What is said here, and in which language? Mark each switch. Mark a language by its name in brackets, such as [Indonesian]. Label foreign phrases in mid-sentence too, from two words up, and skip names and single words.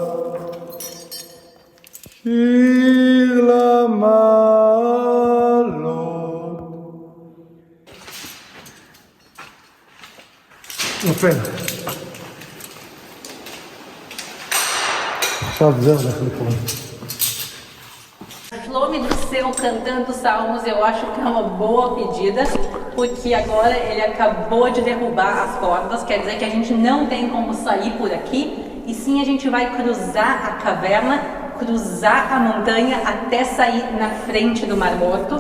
[Hebrew] שיר למעלות. נופל. עכשיו זה הולך לקרות. [Portuguese] Shlomi do céu cantando salmos, eu acho que é uma boa pedida, porque agora ele acabou de derrubar as cordas, quer dizer que a gente não tem como sair por aqui, e sim a gente vai cruzar a caverna, cruzar a montanha até sair na frente do Mar Morto.